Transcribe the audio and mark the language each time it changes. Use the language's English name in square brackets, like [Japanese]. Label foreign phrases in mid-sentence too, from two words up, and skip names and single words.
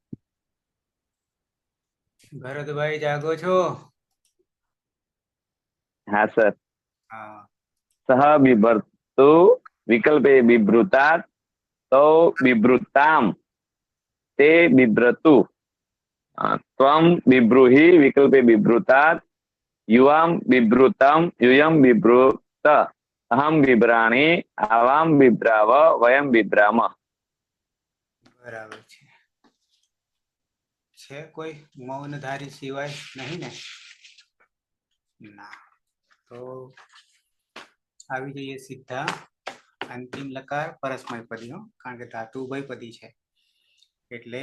[Gujarati] ભરતભાઈ જાગો છો [Hindi] हाँ सर [Gujarati] હા [Sanskrit] सह बिभर्तु विकल्पे बिभ्रुतात् तौ बिभ्रुताम ते बिभ्रतु त्वं बिभ्रूहि विकल्पे बिभ्रुतात् युवाम बिभ्रुतम यूयम बिभ्रुत अहम बिभ्राणि आवाम बिभ्राव वयम बिभ्राम [Gujarati] બરાબર છે કોઈ મૌનધારી સિવાય નહીં ને ના તો આવી જઈએ સીધા અંતિમ લકાર પરસ્મય પદીનો કારણ કે ધાતુ ઉભયપદી છે એટલે